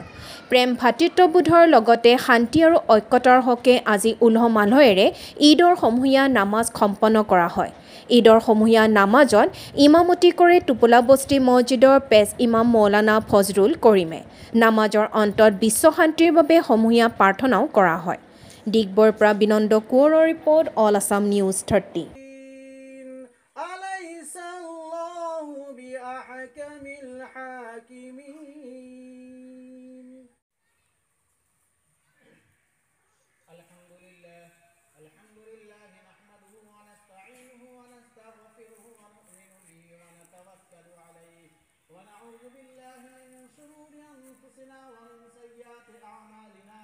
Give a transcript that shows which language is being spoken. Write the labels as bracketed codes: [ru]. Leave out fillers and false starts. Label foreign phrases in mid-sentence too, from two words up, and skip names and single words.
[as] প্ৰেম ভাতৃত্ববোধৰ লগতে শান্তি আৰু ঐক্যতাৰ হকে আজি উলহ মালহেৰে ঈদৰ সমূহীয়া নামাজ সম্পন্ন কৰা হয়। ঈদৰ সমূহীয়া নামাজত ইমামতি কৰে টোপোলা বস্তি মছজিদৰ পেছ ইমাম মৌলানা ফজলুল কৰিমে। নামাজৰ অন্তত বিশ্ব শান্তিৰ বাবে সমূহীয়া প্ৰাৰ্থনাও কৰা হয়। ডিগবৈৰ পৰা বিনন্দ কোঁৱৰৰ ৰিপৰ্ট, অল আছাম নিউজ 30। [ar] الحمد لله نحمده ونستعينه ونستغفره ونؤمن به ونتوكل عليه ونعوذ بالله من شرور أنفسنا ومن سيئات أعمالنا.